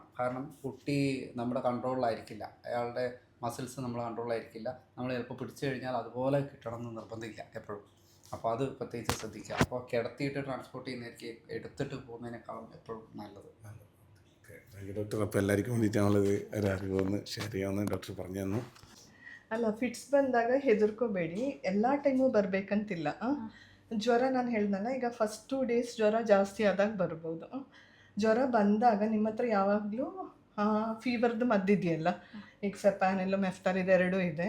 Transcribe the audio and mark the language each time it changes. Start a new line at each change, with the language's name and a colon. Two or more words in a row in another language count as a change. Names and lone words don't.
Malayalam: കാരണം കുട്ടി നമ്മുടെ കൺട്രോളിലായിരിക്കില്ല, അയാളുടെ മസിൽസ് നമ്മൾ കൺട്രോളിലായിരിക്കില്ല. നമ്മൾ ചിലപ്പോൾ പിടിച്ചു കഴിഞ്ഞാൽ അതുപോലെ കിട്ടണം എന്ന് നിർബന്ധമില്ല എപ്പോഴും. അപ്പോൾ അത് പ്രത്യേകിച്ച് ശ്രദ്ധിക്കുക. അപ്പോൾ കിടത്തിയിട്ട് ട്രാൻസ്പോർട്ട് ചെയ്യുന്നതായിരിക്കും എടുത്തിട്ട് പോകുന്നതിനേക്കാളും എപ്പോഴും നല്ലത്. ഡോക്ടർ, അപ്പോൾ എല്ലാവർക്കും വേണ്ടിയിട്ടാണുള്ളത് ഒരു അറിവൊന്ന് ഷെയർ ചെയ്യാമെന്ന് ഡോക്ടർ പറഞ്ഞു തന്നു.
Kannada: ಅಲ್ಲ ಫಿಟ್ಸ್ ಬಂದಾಗ ಹೆದರ್ಕೋಬೇಡಿ, ಎಲ್ಲ ಟೈಮು ಬರಬೇಕಂತಿಲ್ಲ. ಜ್ವರ ನಾನು ಹೇಳ್ದಲ್ಲ, ಈಗ ಫಸ್ಟ್ 2 days ಜ್ವರ ಜಾಸ್ತಿ ಆದಾಗ ಬರ್ಬೋದು. ಜ್ವರ ಬಂದಾಗ ನಿಮ್ಮ ಹತ್ರ ಯಾವಾಗಲೂ ಫೀವರ್ದು ಮದ್ದಿದೆಯಲ್ಲ, ಈಗ ಫೆಪಾನಿಲ್ ಮೆಫ್ಟಾರ್ ಇದೆರಡೂ ಇದೆ.